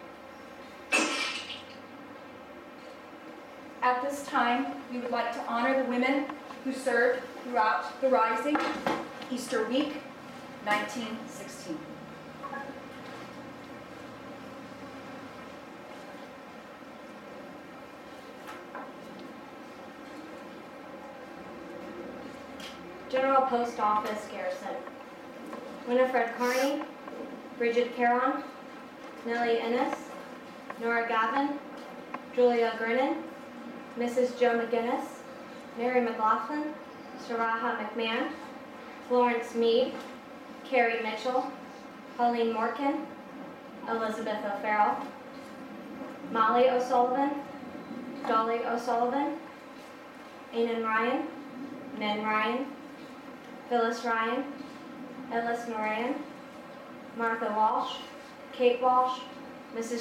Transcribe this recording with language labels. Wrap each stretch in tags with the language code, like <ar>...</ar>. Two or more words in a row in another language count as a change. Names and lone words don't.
<en>At this time, we would like to honor the women who served throughout the Rising, Easter Week, 1916. General Post Office, Garrison. Winifred Carney, Bridget Caron, Nellie Ennis, Nora Gavin, Julia Grinnan, Mrs. Joe McGinnis, Mary McLaughlin, Saraha McMahon, Florence Meade, Carrie Mitchell, Pauline Morkin, Elizabeth O'Farrell, Molly O'Sullivan, Dolly O'Sullivan, Ainan Ryan, Min Ryan, Phyllis Ryan, Ellis Moran, Martha Walsh, Kate Walsh, Mrs.</en>